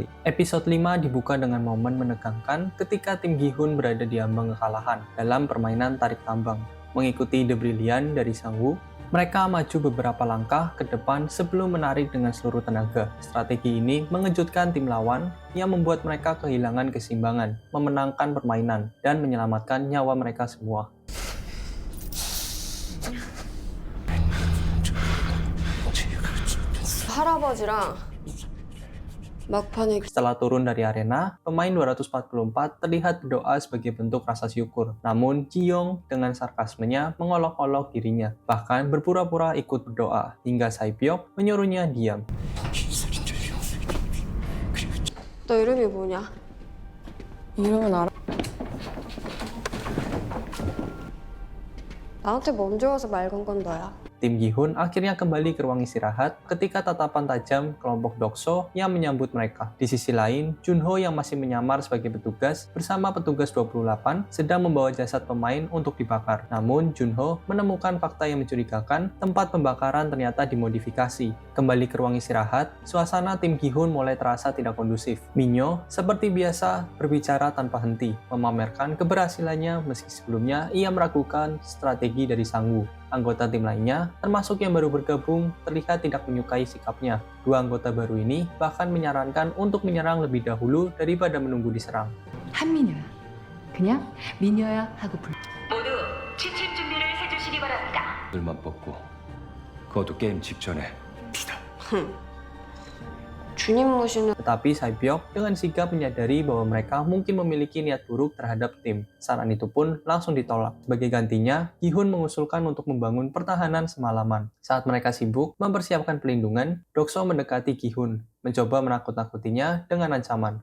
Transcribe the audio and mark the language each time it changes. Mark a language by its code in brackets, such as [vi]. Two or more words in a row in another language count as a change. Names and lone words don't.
[id] Episode 5 dibuka dengan momen menegangkan ketika tim Gi-hun berada di ambang kekalahan dalam permainan tarik tambang. Mengikuti ide brilian dari Sang-woo, mereka maju beberapa langkah ke depan sebelum menarik dengan seluruh tenaga. Strategi ini mengejutkan tim lawan yang membuat mereka kehilangan keseimbangan, memenangkan permainan, dan menyelamatkan nyawa mereka semua. [ko] 할아버지랑 막판에 [id] Setelah turun dari arena, pemain 244 terlihat berdoa sebagai bentuk rasa syukur. Namun, Ji-young dengan sarkasmenya mengolok-olok dirinya, bahkan berpura-pura ikut berdoa, hingga Sae-byok menyuruhnya diam. [ko] 너 이름이 뭐냐? 이름은 알아? 나한테 먼저 와서 말 건 건 너야. [id] Tim Gi-hun akhirnya kembali ke ruang istirahat ketika tatapan tajam kelompok Dokso yang menyambut mereka. Di sisi lain, Junho yang masih menyamar sebagai petugas bersama petugas 28 sedang membawa jasad pemain untuk dibakar. Namun, Junho menemukan fakta yang mencurigakan, tempat pembakaran ternyata dimodifikasi. Kembali ke ruang istirahat, suasana tim Gi-hun mulai terasa tidak kondusif. Minyo, seperti biasa, berbicara tanpa henti, memamerkan keberhasilannya meski sebelumnya ia meragukan strategi dari Sang-woo. Anggota tim lainnya, termasuk yang baru bergabung, terlihat tidak menyukai sikapnya. Dua anggota baru ini bahkan menyarankan untuk menyerang lebih dahulu daripada menunggu diserang. [ko] 한민효야. 그냥 민효야 하고 불러. 모두 취침 준비를 해주시기 바랍니다. 들만 뽑고 그것도 게임 직전에 비다. 주님 모시는 [id] Tetapi Sae-byok dengan sigap menyadari bahwa mereka mungkin memiliki niat buruk terhadap tim. Saran itu pun langsung ditolak. Sebagai gantinya, Gi-hun mengusulkan untuk membangun pertahanan semalaman. Saat mereka sibuk mempersiapkan pelindungan, Dokso mendekati Gi-hun, mencoba menakut-nakutinya dengan ancaman.